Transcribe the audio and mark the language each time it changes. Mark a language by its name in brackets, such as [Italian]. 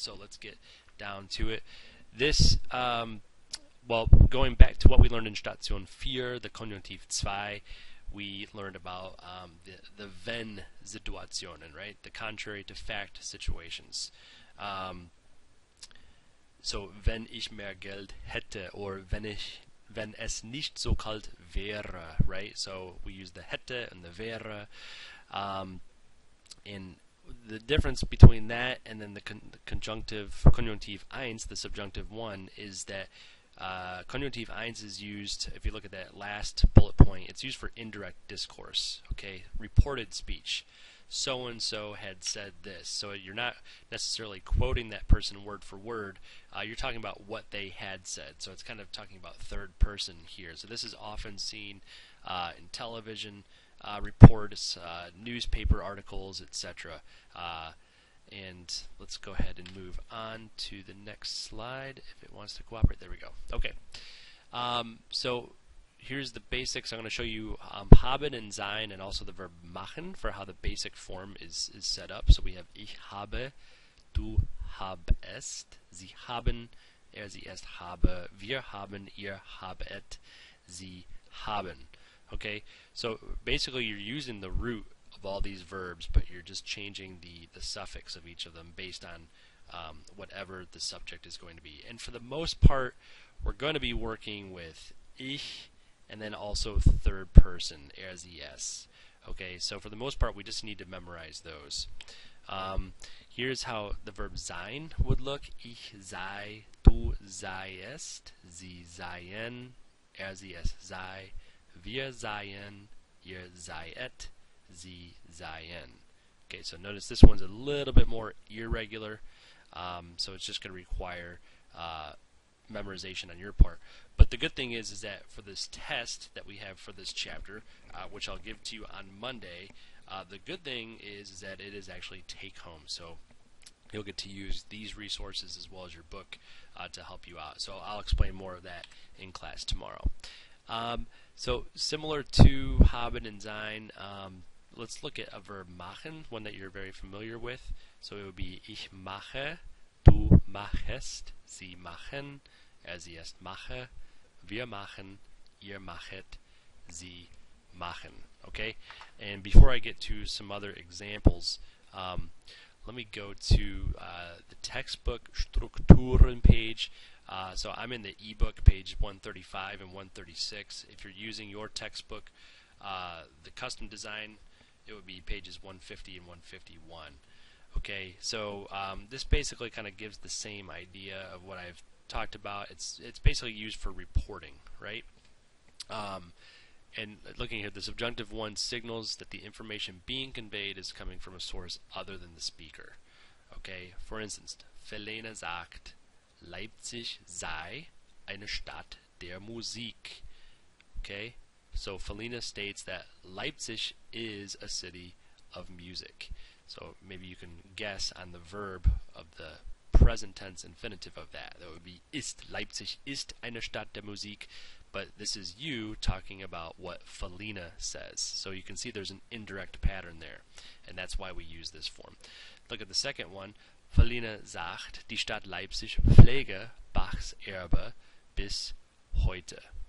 [English] So let's get down to it. This, well, going back to what we learned in Station 4, the Konjunktiv 2, we learned about the wenn Situationen, right? The contrary to fact situations. So, [German] wenn ich mehr Geld hätte, [English] or [German] wenn es nicht so kalt wäre, [English] right? So we use the hätte and the wäre. And the difference between that and then the Konjunktiv 1, the subjunctive 1, is that Konjunktiv 1 is used, if you look at that last bullet point, it's used for indirect discourse, okay? Reported speech. So-and-so had said this. So you're not necessarily quoting that person word for word. You're talking about what they had said. So it's kind of talking about third person here. So this is often seen in television reports, newspaper articles, etc. And let's go ahead and move on to the next slide if it wants to cooperate. There we go. Okay. So here's the basics. I'm going to show you haben and sein, and also the verb machen for how the basic form is set up. So we have [German] ich habe, du habest, sie haben, sie es habe, wir haben, ihr habet, sie haben. [English] Okay, so basically you're using the root of all these verbs, but you're just changing the suffix of each of them based on whatever the subject is going to be. And for the most part, we're going to be working with ich, and then also third person, sie es. Okay, so for the most part, we just need to memorize those. Here's how the verb sein would look. [German] Ich sei, du seiest, sie seien, sie es sei, wir seien, ihr seiet, sie seien. [English] Okay, so notice this one's a little bit more irregular, so it's just going to require memorization on your part. But the good thing is that for this test that we have for this chapter, which I'll give to you on Monday, the good thing is that it is actually take home. So you'll get to use these resources as well as your book to help you out. So I'll explain more of that in class tomorrow. So similar to haben and sein, let's look at a verb machen, one that you're very familiar with. So it would be [German] ich mache, du machest, sie machen, sie es mache, wir machen, ihr machet, sie machen. [English] Okay? And before I get to some other examples, let me go to the textbook Strukturen page. So I'm in the ebook page 135 and 136. If you're using your textbook, the custom design, it would be pages 150 and 151. Okay, so this basically kind of gives the same idea of what I've talked about. It's basically used for reporting, right? And looking here, the subjunctive 1 signals that the information being conveyed is coming from a source other than the speaker. Okay, for instance, [German] Verlena sagt, Leipzig sei eine Stadt der Musik. [English] Okay, so Felina states that Leipzig is a city of music. So maybe you can guess on the verb of the present tense infinitive of that. That would be ist. [German] Leipzig ist eine Stadt der Musik. [English] But this is you talking about what Felina says. So you can see there's an indirect pattern there. And that's why we use this form. Look at the second one. [German] Felina sagt, die Stadt Leipzig pflege Bachs Erbe bis heute.